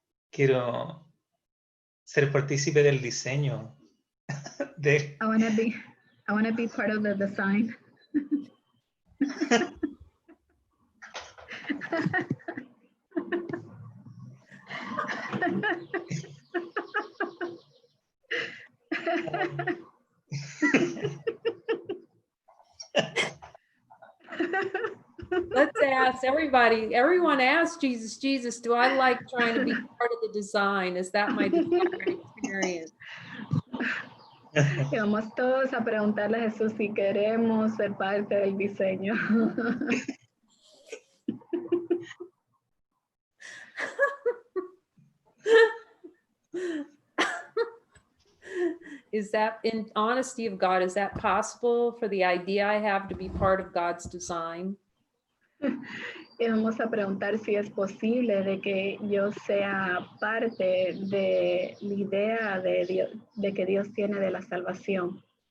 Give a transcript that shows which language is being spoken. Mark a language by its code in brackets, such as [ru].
[es] Quiero ser partícipe del diseño. [en] I want to be part of the design. Let's ask everyone ask Jesus, do I like trying to be part of the design? Is that my desired experience? [es] Y vamos todos a preguntarle a Jesús si queremos ser parte del diseño. [en] Is that, in honesty of God, is that possible for the idea I have to be part of God's design? [es] Y vamos a preguntar si es posible de que yo sea parte de la idea de Dios, de que Dios tiene de la salvación.